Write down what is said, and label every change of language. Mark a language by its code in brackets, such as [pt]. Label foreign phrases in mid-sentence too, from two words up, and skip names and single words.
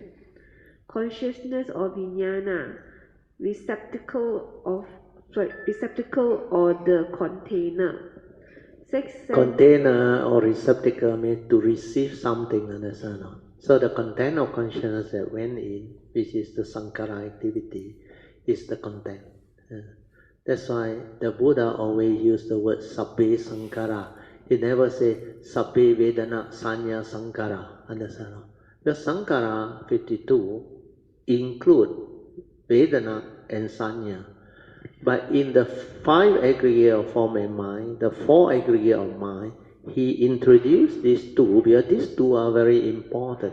[en] Consciousness or vijnana, receptacle or the container. Container or receptacle means to receive something, understand? So the content of consciousness that went in, which is the sankhara activity, is the content. That's why the Buddha always used the word [pi] sabbe sankhara. [en] He never say [pi] sabbe vedana sanya sankhara. [en] Understand? The sankhara 52 include vedana and sanya. But in the 5 aggregate of form and mind, the 4 aggregate of mind, he introduced these 2 because these 2 are very important.